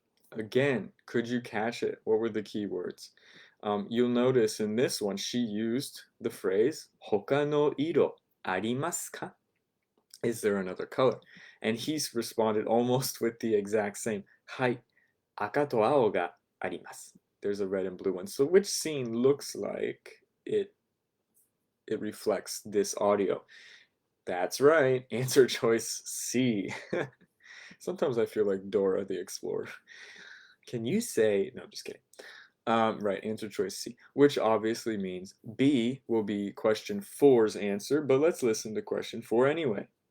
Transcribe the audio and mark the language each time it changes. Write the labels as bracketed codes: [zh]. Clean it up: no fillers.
[en] Again, could you catch it? What were the key words? You'll notice in this one, she used the phrase [ja] 他の色ありますか? [en] Is there another color? And he's responded almost with the exact same. [ja] はい、赤と青があります. [en] There's a red and blue one. So which scene looks like it reflects this audio? That's right. Answer choice C. Sometimes I feel like Dora the Explorer. Can you say, no, just kidding. Right, answer choice C, which obviously means B will be question 4's answer, but let's listen to question 4 anyway.